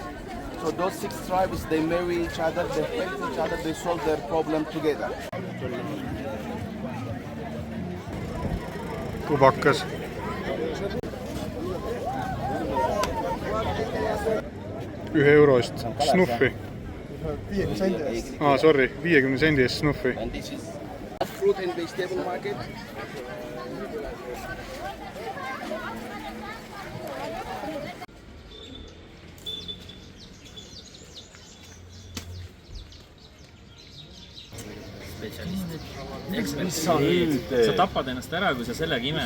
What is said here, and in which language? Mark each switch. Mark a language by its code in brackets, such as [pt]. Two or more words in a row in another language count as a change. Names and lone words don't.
[en] So those 6 tribes, they marry each other, they help each other, they solve their problem together. [et] Tubakas. €1 eest snuffi. 50 sendi eest. Sorry, 50 sendi eest snuffi. [en] And this is fruit and vegetable market. [et] Sa tapad ennast ära, kui sa sellega imed.